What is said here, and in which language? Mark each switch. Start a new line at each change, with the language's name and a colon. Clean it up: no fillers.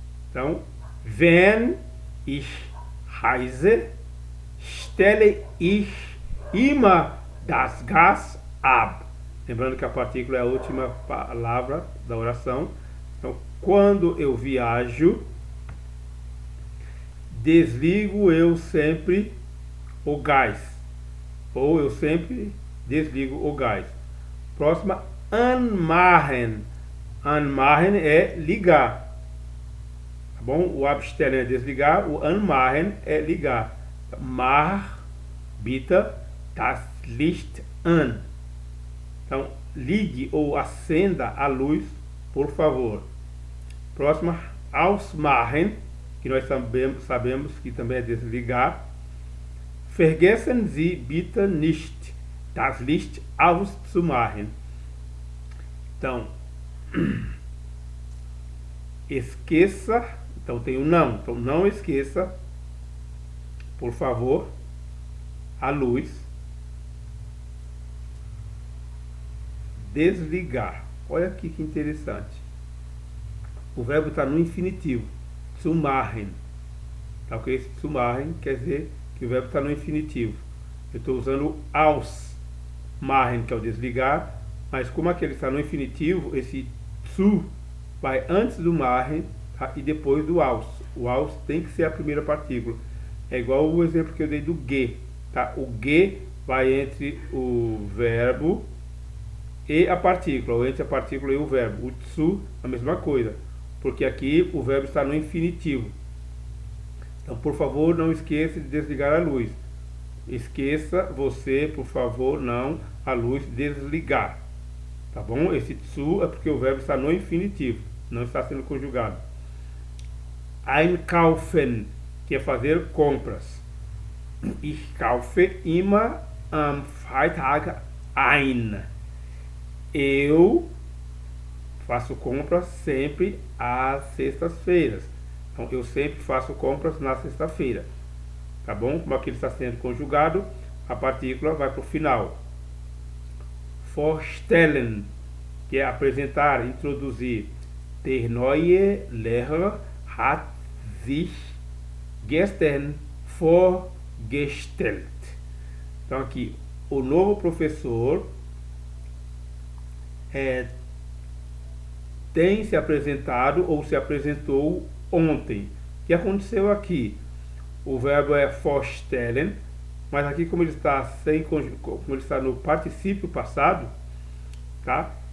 German: Então, wenn ich reise, stelle ich immer das Gas ab.
Portuguese: Lembrando que a partícula é a última palavra da oração. Então, quando eu viajo, desligo eu sempre o gás. Ou eu sempre desligo o gás. Próxima, anmachen. Anmachen é ligar. Tá bom? O abstellen é desligar, o anmachen é ligar.
German: Mach bitte das Licht an.
Portuguese: Então, ligue ou acenda a luz, por favor. Próxima, ausmachen, que nós sabemos que também é desligar.
German: Vergessen Sie bitte nicht das Licht auszumachen.
Portuguese: Então, esqueça, então tem o não, então não esqueça, por favor, a luz, desligar. Olha aqui que interessante. O verbo está no infinitivo, zumachen. Tá ok? Zumachen quer dizer que o verbo está no infinitivo. Eu estou usando ausmachen, que é o desligar, mas como aquele está no infinitivo, esse zu vai antes do machen, tá? E depois do aus. O aus tem que ser a primeira partícula. É igual o exemplo que eu dei do ge. Tá? O ge vai entre o verbo e a partícula, ou entre a partícula e o verbo. O zu, a mesma coisa, porque aqui o verbo está no infinitivo. Então, por favor, não esqueça de desligar a luz. Esqueça você, por favor, não a luz desligar. Tá bom? Esse zu é porque o verbo está no infinitivo, não está sendo conjugado. Einkaufen, que é fazer compras.
German: Ich kaufe immer am Freitag ein.
Portuguese: Eu faço compras sempre às sextas-feiras. Então, eu sempre faço compras na sexta-feira. Tá bom? Como aqui ele está sendo conjugado, a partícula vai para o final. Vorstellen, que é apresentar, introduzir.
German: Der neue Lehrer hat sich gestern vorgestellt.
Portuguese: Então aqui, o novo professor tem se apresentado ou se apresentou ontem. O que aconteceu aqui? O verbo é vorstellen, mas aqui como ele está como ele está no particípio passado, tá?